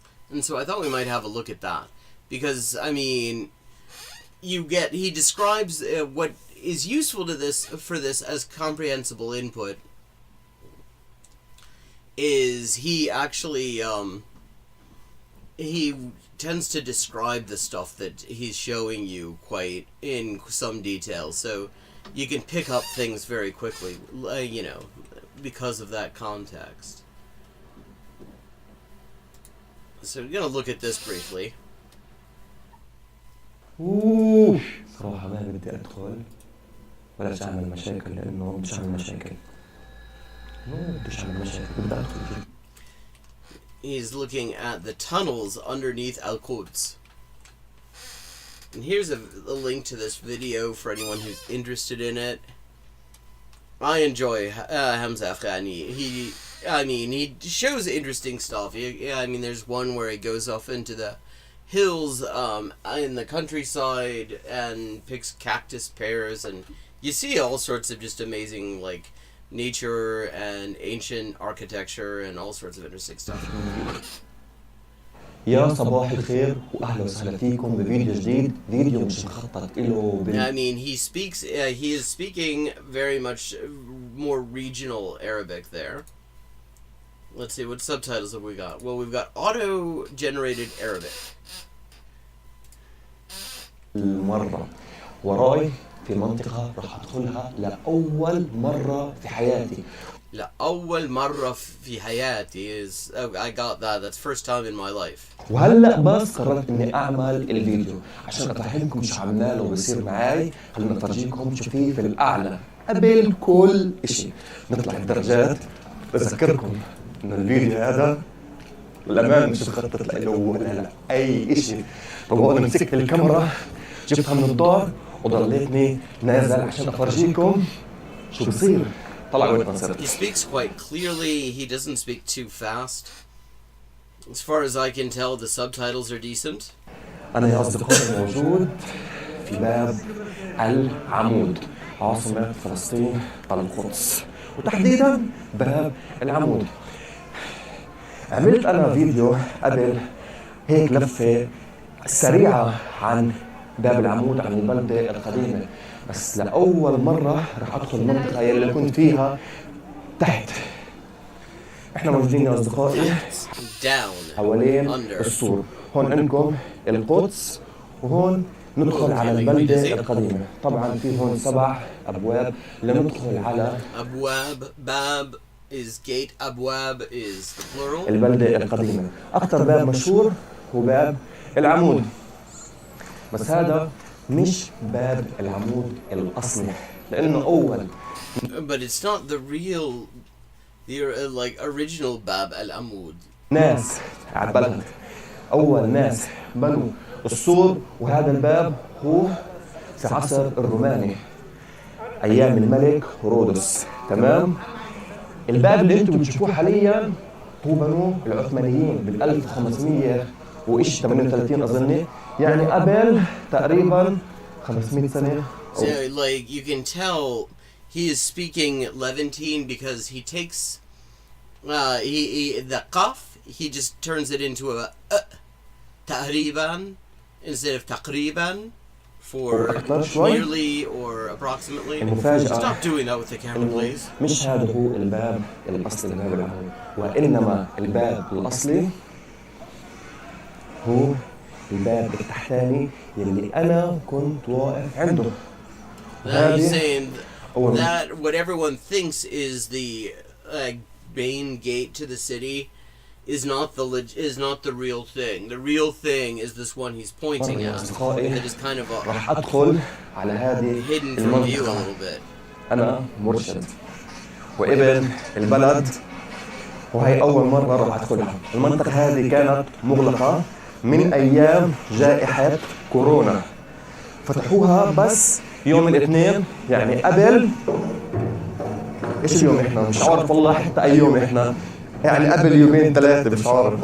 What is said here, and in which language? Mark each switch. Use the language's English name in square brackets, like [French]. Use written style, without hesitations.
[English] And so I thought we might have a look at that, because I mean, he describes what is useful to this as comprehensible input is he actually he tends to describe the stuff that he's showing you quite in some detail, so you can pick up things very quickly, you know, because of that context. So we're gonna look at this briefly. [Arabic] صراحة ما بدي أدخل ولا أعمل مشاكل لأنه بديش أعمل مشاكل. بديش أعمل مشاكل بدي أدخل. [English] He's looking at the tunnels underneath Al-Quds. And here's a link to this video for anyone who's interested in it. I enjoy Hamza Afghani. He shows interesting stuff. I mean, there's one where he goes off into the hills in the countryside and picks cactus pears, and you see all sorts of just amazing, like, nature and ancient architecture and all sorts of interesting stuff. [Arabic] يا صباح الخير واهلا وسهلا فيكم بفيديو جديد، فيديو مش مخطط له. [English] I mean, he is speaking very much more regional Arabic there. Let's see, what subtitles have we got? Well, we've got auto-generated Arabic. [Arabic] المرة وراي في منطقة راح أدخلها لأول مرة في حياتي. لأول مرة في حياتي [English] is... Oh, I got that. That's first time in my life. [Arabic] وهلأ بس قررت إني أعمل الفيديو عشان أفهمكم شو عملنا له بيصير معاي. خلينا نفرجيكم شو في الأعلى قبل كل إشي. نطلع الدرجات. بذكركم إنه الفيديو هذا بالأمان مش مخطط له ولا أي إشي. فبقول مسكت الكاميرا جبتها من الدار وضليتني نازل عشان أفرجيكم شو بصير. [English] He speaks quite clearly. He doesn't speak too fast. As far as I can tell, the subtitles are decent. [Arabic] أنا يا أصدقائي موجود في باب العمود عاصمة فلسطين القدس وتحديدا باب العمود. عملت أنا فيديو قبل هيك لفة سريعة عن باب العمود عن البلدة القديمة، بس لأول مرة رح أدخل المنطقة يلي كنت فيها تحت. إحنا موجودين يا أصدقائي [English] Down. [Arabic] حوالين [English] Under. [Arabic] السور. هون عندكم القدس، وهون ندخل على البلدة القديمة. طبعا في هون 7 أبواب لندخل على [English] Abwab. Bab is gate. Abwab is the plural. [Arabic] البلدة القديمة. أكثر باب مشهور هو باب العمود، بس هذا مش باب العمود الأصلي، لأنه أول [English] But it's not the real, the like original Bab al-Amud. [Arabic] ناس على البلد، أول ناس بنوا السور. وهذا الباب هو في عصر الروماني أيام الملك هرودس. تمام. الباب اللي أنتم بتشوفوه حاليا هو بنوه العثمانيين بال 1500 وإيش 38 أظني، يعني قبل تقريبا 500 سنة. [English] So like you can tell he is speaking Levantine because he takes he the qaf, he just turns it into a تقريبا instead of تقريبا for nearly or approximately. [Arabic] المفاجأة [English] Stop doing that with the camera, please. [Arabic] مش هذا هو الباب الأصلي لباب العمود، وإنما الباب الأصلي هو الباب التحتاني يلي أنا كنت واقف عنده. [English] Now he's saying that what everyone thinks is the main gate to the city is not the real thing. The real thing is this one he's pointing at. That is kind of [Arabic] راح أدخل على هذه [English] hidden from you a [Arabic] المنطقة. [English] little bit. [Arabic] أنا مرشد وابن البلد، وهي أول مرة راح أدخلها. المنطقة هذه كانت مغلقة من أيام جائحة كورونا، فتحوها بس يوم الاثنين، يعني قبل إيش اليوم إحنا مش عارف والله حتى أي يوم إحنا، يعني قبل يومين 3 مش عارف.